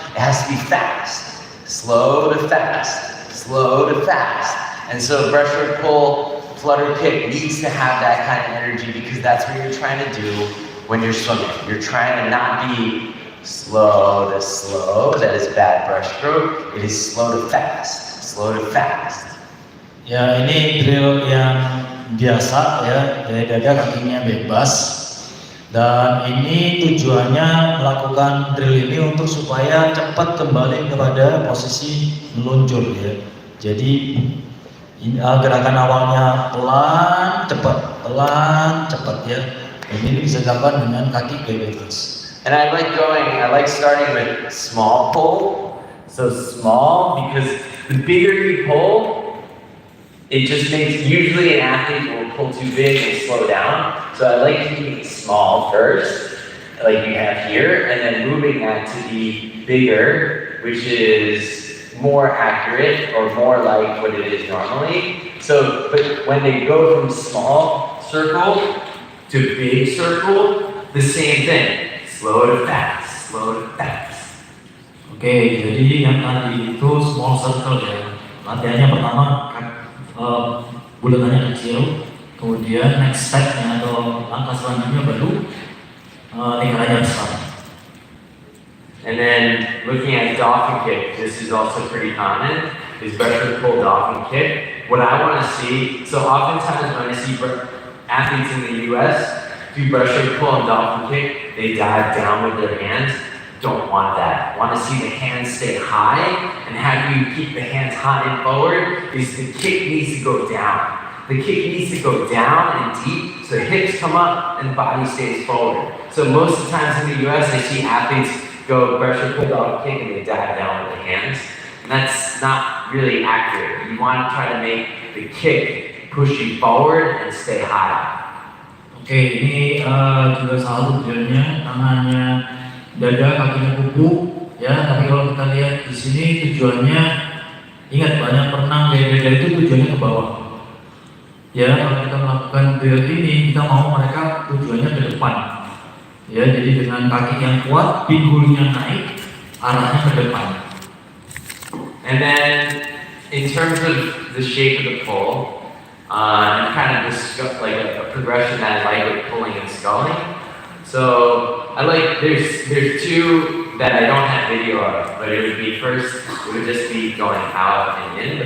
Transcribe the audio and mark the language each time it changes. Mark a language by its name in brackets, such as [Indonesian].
[English] It has to be fast, slow to fast, slow to fast. And so breaststroke pull, flutter kick needs to have that kind of energy because that's what you're trying to do when you're swimming. You're trying to not be slow to slow. That is bad breaststroke. It is slow to fast, slow to fast. [Indonesian] Ya, ini drill yang biasa ya, dari dada kakinya bebas. Dan ini tujuannya melakukan drill ini untuk supaya cepat kembali kepada posisi meluncur ya. Jadi gerakan awalnya pelan cepat ya. Dan ini bisa dilakukan dengan kaki bebas. [English] And I like starting with small pull. So small because the bigger you pull, it just makes, usually an athlete will pull too big and slow down. So I like keeping it small first, like you have here, and then moving that to be bigger, which is more accurate or more like what it is normally. So, but when they go from small circle to big circle, the same thing. Slow to fast, slow to fast. [Indonesian] Oke, jadi yang tadi itu [English] small circle [Indonesian] ya. Latihannya pertama bulatannya kecil, kemudian next step-nya atau langkah selanjutnya baru lingkarannya besar. [English] And then looking at dolphin kick, this is also pretty common, is breaststroke pull dolphin kick. What I want to see, so oftentimes when I see athletes in the US do breaststroke pull and dolphin kick, they dive down with their hands. Don't want that. Want to see the hands stay high, and how do you keep the hands high and forward is the kick needs to go down. The kick needs to go down and deep, so the hips come up and the body stays forward. So most of the times in the US, I see athletes go breaststroke pull dolphin kick and they dive down with the hands. And that's not really accurate. You want to try to make the kick push you forward and stay high. [Indonesian] Oke, ini juga salah satu drillnya, tangannya dada, kakinya kuku, ya. Tapi kalau kita lihat di sini tujuannya, ingat banyak perenang gaya dada itu tujuannya ke bawah. Ya, kalau kita melakukan drill ini, kita mau mereka tujuannya ke depan. Ya, jadi dengan kaki yang kuat, pinggulnya naik, arahnya ke depan. [English] And then, in terms of the shape of the pull, and kind of this like a progression that I like with pulling and sculling. So I like there's two that I don't have video of, but it would be first it would just be going out and in.